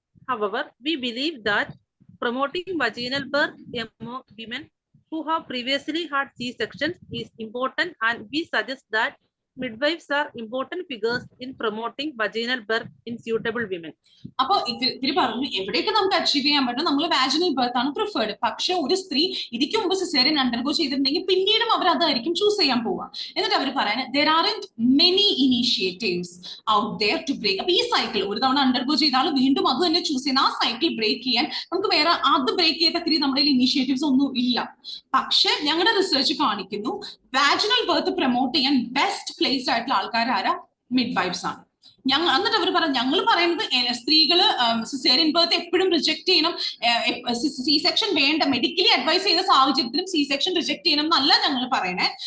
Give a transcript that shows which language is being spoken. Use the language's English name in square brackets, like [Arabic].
[English] However, we believe that promoting vaginal birth among women who have previously had C-sections is important, and we suggest that midwives are important figures in promoting vaginal birth in suitable women. [Malayalam] അപ്പൊ ഇവര് പറഞ്ഞു എവിടെയൊക്കെ നമുക്ക് achieve ചെയ്യാൻ പറ്റും നമ്മൾ വാജിനൽ birth ആണ് preferred. പക്ഷെ ഒരു സ്ത്രീ ഇതിക്ക് മുമ്പ് സിസേറിയൻ അണ്ടർഗോ ചെയ്തിട്ടുണ്ടെങ്കിൽ പിന്നീടും അവർ അതായിരിക്കും ചൂസ് ചെയ്യാൻ പോവുക. എന്നിട്ട് അവർ പറയുന്നത് [English] there aren't many initiatives out there to break. [Malayalam] അപ്പൊ ഈ സൈക്കിൾ ഒരു തവണ അണ്ടർഗോ ചെയ്താൽ വീണ്ടും അത് തന്നെ ചൂസ് ചെയ്യുന്ന ആ സൈക്കിൾ ബ്രേക്ക് ചെയ്യാൻ നമുക്ക് വേറെ അത് ബ്രേക്ക് ചെയ്ത നമ്മുടെ ഇനീഷ്യേറ്റീവ്സ് ഒന്നും ഇല്ല. പക്ഷെ ഞങ്ങളുടെ റിസർച്ച് കാണിക്കുന്നു വാജിനൽ ബർത്ത് പ്രൊമോട്ട് ചെയ്യാൻ ബെസ്റ്റ് പ്ലേസ്ഡ് ആയിട്ടുള്ള ആൾക്കാരാരാ? മിഡ്വൈഫ്സ് ആണ്. എന്നിട്ട് അവർ പറഞ്ഞു ഞങ്ങൾ പറയുന്നത് സ്ത്രീകള് സിസേറിയൻ ബർത്ത് എപ്പോഴും റിജക്ട് ചെയ്യണം, സി സെക്ഷൻ വേണ്ട, മെഡിക്കലി അഡ്വൈസ് ചെയ്ത സാഹചര്യത്തിലും സി സെക്ഷൻ റിജക്ട് ചെയ്യണം എന്നല്ല ഞങ്ങൾ പറയണേ.